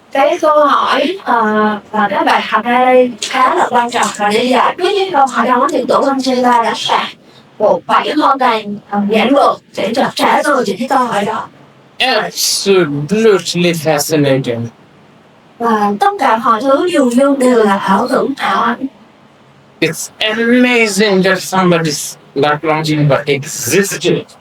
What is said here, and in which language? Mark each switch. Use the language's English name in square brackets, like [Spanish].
[Vietnamese] cái câu hỏi và các bạn học ra đây khá là quan trọng, và để giải quyết những câu hỏi đó thì Tổ Long Chela đã soạn một 7 kho tàng giản lược để trả lời những cái câu hỏi đó. [English] Absolutely fascinating. [Vietnamese] Và tất cả mọi thứ dường như đều là ảo tưởng, ảo ảnh. [English] It's amazing that somebody like Longchenpa existed.